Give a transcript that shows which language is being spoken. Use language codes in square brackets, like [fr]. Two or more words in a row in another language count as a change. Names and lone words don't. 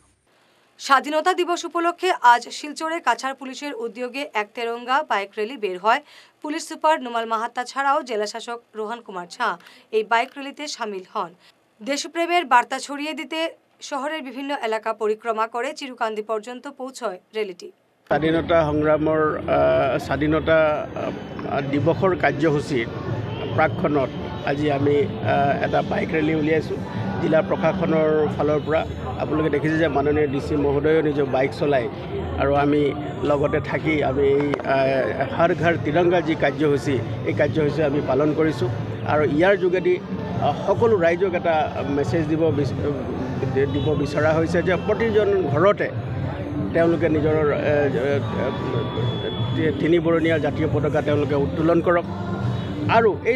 [bn] স্বাধীনতা দিবস উপলক্ষে আজ শিলচরে কাছাড় পুলিশের উদ্যোগে এক তেরঙ্গা বাইক র্যালি বের হয় পুলিশ সুপার নুমাল মাহাত্তা ছাড়াও জেলাশাসক রোহান কুমার ঝা এই বাইক র্যালিতে সামিল হন দেশপ্রেমের বার্তা ছড়িয়ে দিতে শহরের বিভিন্ন এলাকা পরিক্রমা করে চিরুকান্দি পর্যন্ত পৌঁছয় র্যালিটি [as] স্বাধীনতা সংগ্ৰামৰ স্বাধীনতা দিৱসৰ কাৰ্যসূচীৰ প্ৰাকখনত আজি আমি এটা বাইক ৰেলী উলিয়াইছোঁ জিলা প্ৰশাসনৰ ফালৰ পৰা আপোনালোকে দেখিছে যে মাননীয় DC মহোদয়েও নিজৰ বাইক চলাই আৰু আমি লগতে থাকি আমি এই [hi] हर घर तिरंगा [as] যি কাৰ্যসূচী এই কাৰ্যসূচী আমি পালন কৰিছোঁ আৰু ইয়াৰ যোগেদি সকলো ৰাইজক এটা মেছেজ দিব বিচৰা হৈছে যে প্ৰতিজন ঘৰতে তেওঁলোকে নিজৰ তিনিবৰণীয়া জাতীয় পতাকা তেওঁলোকে উত্তোলন কৰক আৰু এই